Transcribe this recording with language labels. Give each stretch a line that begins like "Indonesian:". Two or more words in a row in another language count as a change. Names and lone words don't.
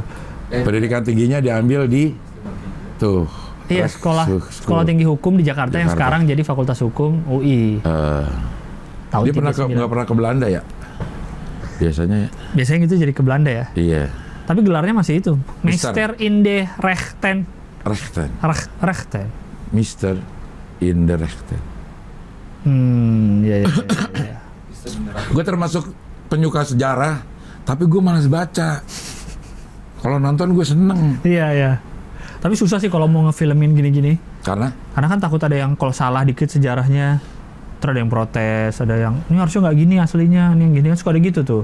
Indonesian: Pendidikan tingginya diambil di tuh. Iya, sekolah tinggi hukum di Jakarta yang sekarang jadi Fakultas Hukum UI. Tahun dia nggak pernah ke Belanda ya? Biasanya ya? Biasanya gitu jadi ke Belanda ya? Iya. Tapi gelarnya masih itu.
Dutch: Meester in de Rechten. Rechten.
English: Mister in the
Dutch: Rechten.
Indonesian: Iya. Gue termasuk penyuka sejarah, tapi gue malas baca. Kalau nonton gue seneng. Iya. Tapi susah sih kalau mau ngefilmin gini-gini. Karena kan takut ada yang kalau salah dikit sejarahnya, terus ada yang protes, ada yang ini harusnya nggak gini aslinya, ini yang gini kan suka ada gitu tuh.